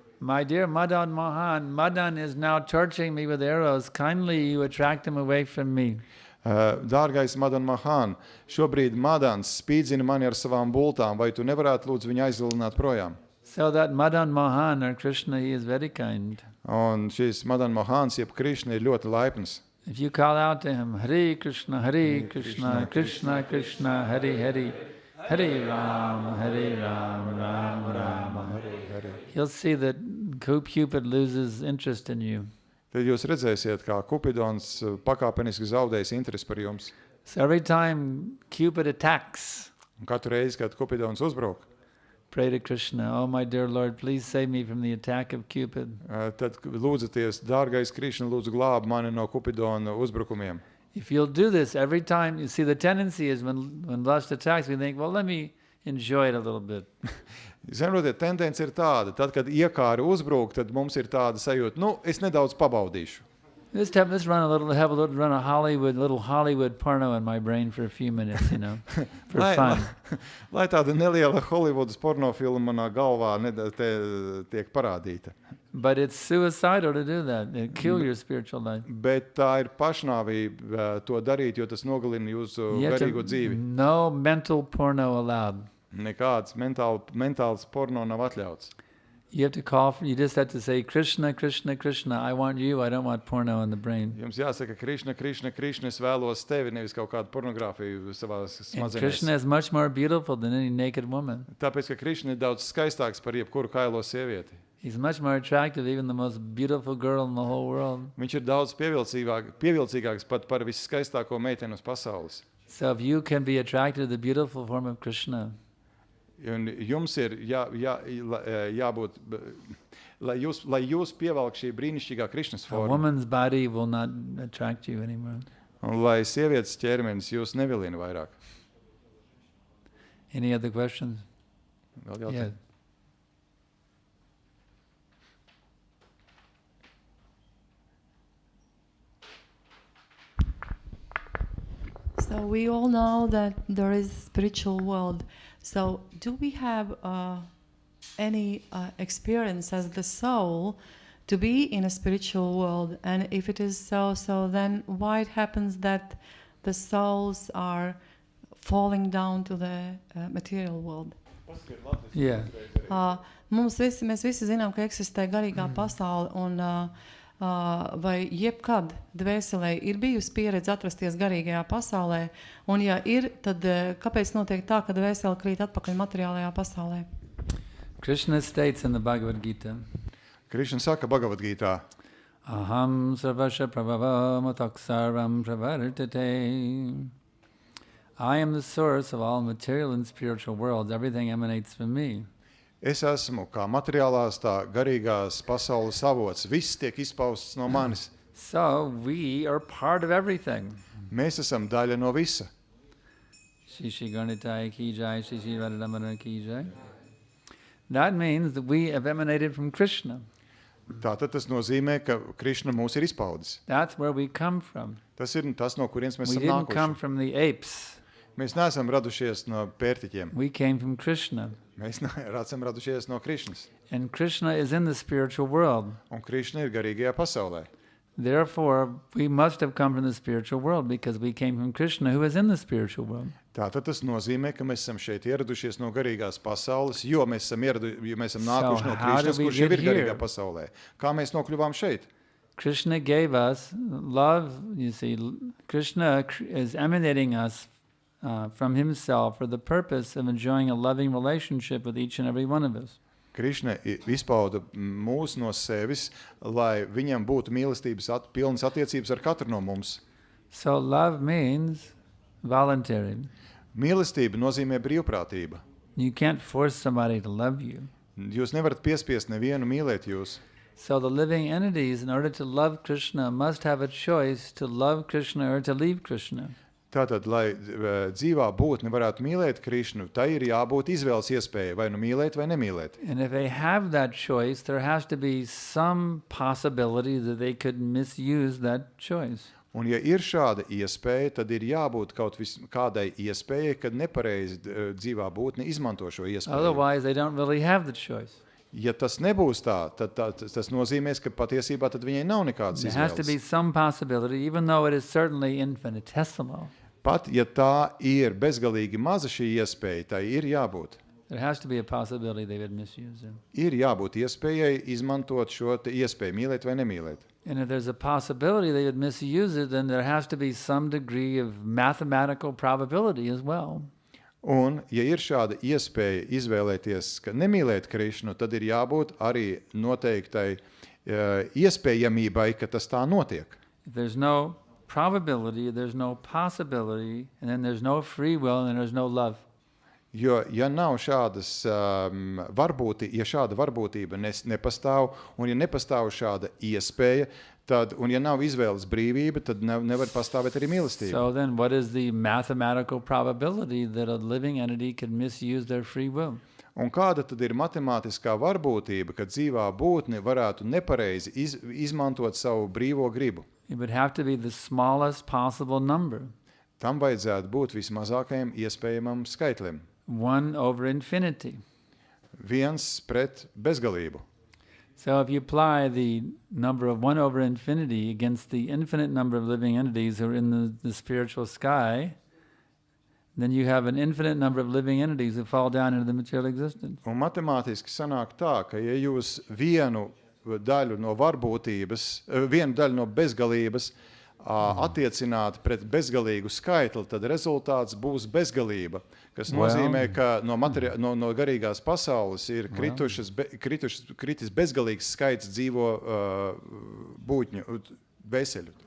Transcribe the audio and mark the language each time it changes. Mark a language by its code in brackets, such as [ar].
[en] My dear Madan Mohan, Madan is now torturing me with arrows. Kindly you attract him away from me. [lv] Dārgais Madan Mohan, šobrīd Madans spīdzina mani ar savām bultām, vai tu nevarētu lūdzu viņu aizvilināt projām? [en] So that Madan Mohan or Krishna, he is very kind. [lv] Un šis Madan Mohans, jeb Krišna, ir ļoti laipns. [en] If you call out to him, Hare Krishna, Krishna Krishna, Hare Hare, Hare Ram, Ram Ram. He'll see that Cupid loses interest in you. [lv] Tad jūs redzēsiet, kā Kupidons pakāpeniski zaudēs interesi par jums. [en] So every time Cupid attacks, [lv] Un katru reizi, kad Kupidons uzbruk, [en] pray to Krishna, oh my dear Lord, please save me from the attack of Cupid. [lv] tad lūdzaties, dārgais Krišna, lūdzu glāb mani no Kupidona uzbrukumiem. [en] If you'll do this every time, you see the tendency is when lust attacks, we think, well, let me enjoy it a little bit. [lv] Zinotiet, tendence ir tāda, tad, kad iekāri uzbruk, tad mums ir tāda sajūta, es nedaudz pabaudīšu. [en] Let's have a little Hollywood porno in my brain for a few minutes, for fun. [lv] Lai tāda neliela Hollywoodas pornofilma manā galvā tiek parādīta. [en] But it's suicidal to do that. It kill your spiritual life. [lv] Bet tā ir pašnāvība to darīt, jo tas nogalina jūsu garīgo dzīvi. [en] No mental porno allowed. [lv] Nekāds mentāls porno nav atļauts. [en] You just have to say, Krishna, Krishna, Krishna, I want you, I don't want porno in the brain. [lv] Jums jāsaka, Krišna, Krišna, Krišna, es vēlos tevi, nevis kaut kādu pornogrāfiju savās [en] And [lv] smadzenēs. [en] Krishna is much more beautiful than any naked woman. [lv] Tāpēc, ka Krišna ir daudz skaistāks par jebkuru kailo sievieti. [en] He's much more attractive, even the most beautiful girl in the whole world. [lv] Viņš ir daudz pievilcīgāks pat par visskaistāko meiteni uz pasaules. [en] So if you can be attracted to the beautiful form of Krishna, [lv] Un jums ir jābūt, lai jūs pievelk šī brīnišķīgā Krišnas [en] a [lv] forma, [en] woman's body will not attract you anymore. [lv] un lai sievietes ķermenis jūs nevilina vairāk. [en] Any other questions? [lv] Vēl jautājumi? [en] So we all know that there is spiritual world. So do we have any experience as the soul to be in a spiritual world? And if it is so then why it happens that the souls are falling down to the material world? Yeah. [lv] Mēs visi zinām, ka eksistē garīgā pasaule un vai jebkad dvēselē ir bijusi pieredze atrasties garīgajā pasaulē, un ja ir, tad kāpēc notiek tā, ka dvēsele krīt atpakaļ materiālajā pasaulē? [en] Krishna states in the Bhagavad Gita, [lv] Krišna saka Bhagavad Gītā, [sa] Aham sarvasha prabhavam ataksarvam pravartate. [en] I am the source of all material and spiritual worlds. Everything emanates from me. [lv] es esmu kā materiālās, tā garīgās pasaules avots. Viss tiek izpausts no manis. [en] So we are part of everything. [lv] Mēs esam daļa no visa. [hi] Shishi Garnitai ki jai, Shishi Radhamana ki jai. [en] That means that we have emanated from Krishna. [lv] Tātad tas nozīmē, ka Krišna mūs ir izpaudis. [en] That's where we come from. [lv] Tas ir tas, no kurienes mēs [en] We [lv] esam [en] didn't come [lv] nākuši. [en] from the apes. [lv] Mēs neesam radušies no pērtiķiem. [en] We came from Krishna. [lv] Mēs esam radušies no Krišnas. [en] And Krishna is in the spiritual world. [lv] Un Krišna ir garīgajā pasaulē. [en] Therefore, we must have come from the spiritual world because we came from Krishna who is in the spiritual world. [lv] Tātad tas nozīmē, ka mēs esam šeit ieradušies no garīgās pasaules, jo mēs esam nākuši no [en] how [lv] Krišnas, [en] did we [lv] kurš jau [en] get [lv] ir garīgā pasaulē. Kā mēs nokļuvām šeit? [en] Krishna gave us love. You see, Krishna is emanating us from himself for the purpose of enjoying a loving relationship with each and every one of us. [lv] Krišna izpauda mūs no sevis, lai viņam būtu mīlestības pilnas attiecības ar katru no mums. [en] So love means voluntary. [lv] Mīlestība nozīmē brīvprātība. [en] You can't force somebody to love you. [lv] Jūs nevarat piespiest nevienu mīlēt jūs. [en] So the living entities, in order to love Krishna, must have a choice to love Krishna or to leave Krishna. [lv] Tātad, lai dzīvā būtne varētu mīlēt Krišnu, tai ir jābūt izvēles iespēja, vai nu mīlēt, vai nemīlēt. [en] And if they have that choice, there has to be some possibility that they could misuse that choice. [lv] Un ja ir šāda iespēja, tad ir jābūt kādai iespējai, kad nepareizi dzīvā būtne izmanto šo iespēju. [en] Otherwise, they don't really have the choice. [lv] Ja tas nebūs tā, tad tas nozīmēs, ka patiesībā tad viņai nav nekādas [en] There has to be [lv] izvēles. [en] some possibility, even though it is certainly infinitesimal. [lv] Pat ja tā ir bezgalīgi maza šī iespēja, tai ir jābūt. [en] There has to be a possibility they would misuse it. [lv] Ir jābūt iespējai izmantot šo te iespēju, mīlēt vai nemīlēt. [en] And if there's a possibility they would misuse it, then there has to be some degree of mathematical probability as well. [lv] Un, ja ir šāda iespēja izvēlēties, ka nemīlēt Krišnu, tad ir jābūt arī noteiktai iespējamībai, ka tas tā notiek. [en] If there's no probability, there's no possibility, and then there's no free will, and then there's no love. [lv] Jo, ja nav šādas ja šāda varbūtība nepastāv, un ja nepastāv šāda iespēja, tad, un ja nav izvēles brīvība, tad nevar pastāvēt arī mīlestība. [en] So then what is the mathematical probability that a living entity could misuse their free will? [lv] Un kāda tad ir matemātiskā varbūtība, ka dzīvā būtne varētu nepareizi izmantot savu brīvo gribu? [en] It would have to be the smallest possible number, [lv] Tam vajadzētu būt vismazākajam iespējamam skaitlim. [en] 1 over infinity. [lv] 1 pret bezgalību. [en] So if you apply the number of 1 over infinity against the infinite number of living entities who are in the spiritual sky, then you have an infinite number of living entities who fall down into the material existence. [lv] Un matemātiski sanāk tā, ka ja jūs vienu daļu no varbūtības, vienu daļu no bezgalības attiecināt pret bezgalīgu skaitli, tad rezultāts būs bezgalība, kas nozīmē, ka no garīgās pasaules ir kritis bezgalīgs skaits dzīvo būtņu, veseļu.